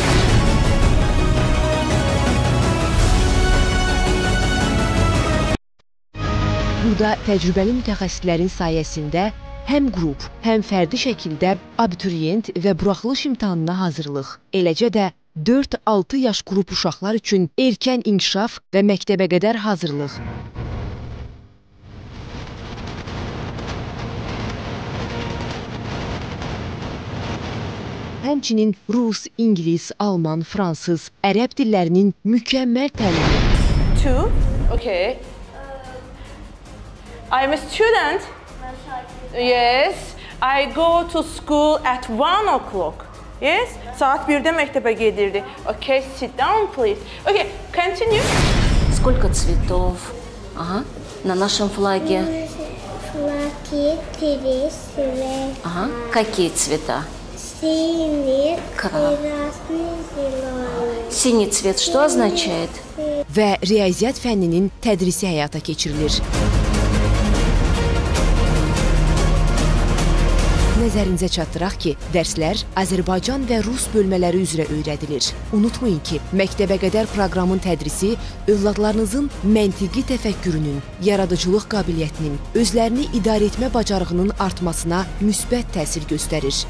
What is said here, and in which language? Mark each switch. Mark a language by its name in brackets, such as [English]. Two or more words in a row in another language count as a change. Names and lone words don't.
[Azerbaijani] Burada təcrübəli mütəxəssislərin sayəsində həm qrup, həm fərdi şəkildə abituriyent və buraxılış imtahanına hazırlıq, eləcə də 4-6 yaş qrup uşaqlar üçün erkən inkişaf və məktəbə qədər hazırlıq. Həmçinin rus, ingilis, alman, fransız, ərəb dillərinin mükəmməl təlimi. [English] Okay. I'm a student. Yes. I go to school at 1 o'clock. Yes. [Azerbaijani] Saat 1'de məktəbə gedirdi. [English] Okay, sit down, please. Okay, continue. [Russian] Сколько цветов? Ага. На нашем флаге? Флаги 3 цвета. Ага. Какие цвета? Синий, красный, зеленый. Синий цвет что означает? [Azerbaijani] Və riyaziyyat fənninin tədrisi həyata keçirilir. Nəzərinizə çatdıraq ki, dərslər Azərbaycan və Rus bölmələri üzrə öyrədilir. Unutmayın ki, məktəbə qədər proqramın tədrisi övladlarınızın məntiqi təfəkkürünün, yaradıcılıq qabiliyyətinin, özlərini idarə etmə bacarığının artmasına müsbət təsir göstərir.